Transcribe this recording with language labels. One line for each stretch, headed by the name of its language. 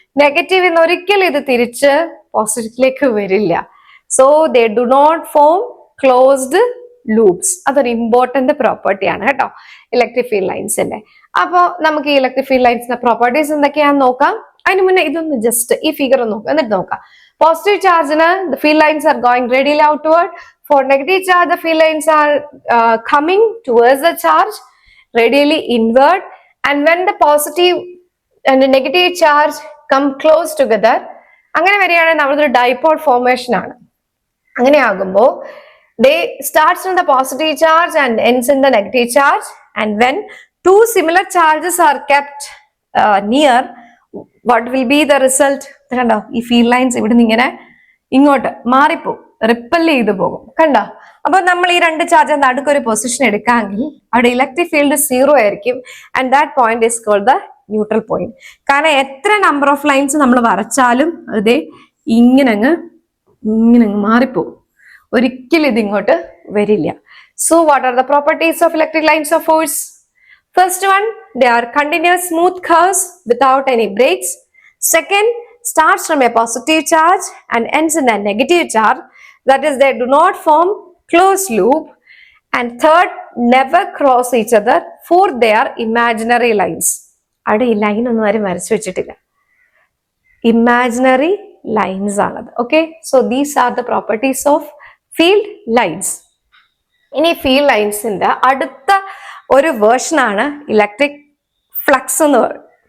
Malayalam: നെഗറ്റീവിൽ നിന്ന് ഒരിക്കലും ഇത് തിരിച്ച് പോസിറ്റീവിലേക്ക് വരില്ല.
English: So they do not form closed loops.
Malayalam: അതൊരു ഇമ്പോർട്ടന്റ് പ്രോപ്പർട്ടിയാണ് കേട്ടോ ഇലക്ട്രിക് ഫീൽഡ് ലൈൻസിന്റെ. അപ്പൊ നമുക്ക് ഈ ഇലക്ട്രിക് ഫീൽഡ് ലൈൻസിന്റെ പ്രോപ്പർട്ടീസ് എന്തൊക്കെയാണെന്ന് നോക്കാം. അതിന് മുന്നേ ഇതൊന്ന് ജസ്റ്റ് ഈ ഫിഗർ നോക്കാം, എന്നിട്ട് നോക്കാം. Positive ചാർജിന്
English: the field lines are going radially outward. For negative charge, the field lines are coming towards the charge radially inward. And when the positive and the negative charge come close together,
Malayalam: അങ്ങനെ വരികയാണെങ്കിൽ നമ്മളൊരു dipole formation ആണ്. അങ്ങനെയാകുമ്പോൾ
English: they starts from the positive charge and ends in the negative charge. And when two similar charges are kept near, what will be the result?
Malayalam: കണ്ടോ? ഈ field lines ഇവിടെ നിന്ന് ഇങ്ങനെ ഇങ്ങോട്ട് മാറിപ്പോകും, റിപ്പൽ ചെയ്ത് പോകും. കണ്ടോ? അപ്പൊ നമ്മൾ ഈ രണ്ട് ചാർജ് നടുക്കൊരു പൊസിഷൻ എടുക്കാമെങ്കിൽ അവിടെ ഇലക്ട്രിക് ഫീൽഡ് 0 ആയിരിക്കും.
English: And that point is called the neutral point.
Malayalam: കാരണം എത്ര നമ്പർ ഓഫ് ലൈൻസ് നമ്മൾ വരച്ചാലും അത് ഇങ്ങനെ അങ്ങ് മാറിപ്പോകും, ഒരിക്കലും ഇത് ഇങ്ങോട്ട് വരില്ല.
English: So what are the properties of electric lines of force? First one, they are continuous smooth curves without any breaks. Second, starts from a positive charge and ends in a negative charge. That is, they do not form closed loop. And third, never cross each other. Fourth, they are imaginary lines.
Malayalam: അവിടെ ഈ line ഒന്നും ആരും വരച്ചു വെച്ചിട്ടില്ല, imaginary lines ആണത്.
English: Okay, so these are the properties of field lines.
Malayalam: ഇനി field ലൈൻസിന്റെ അടുത്ത ഒരു വേർഷനാണ് ഇലക്ട്രിക് ഫ്ലക്സ് എന്ന് പറയും.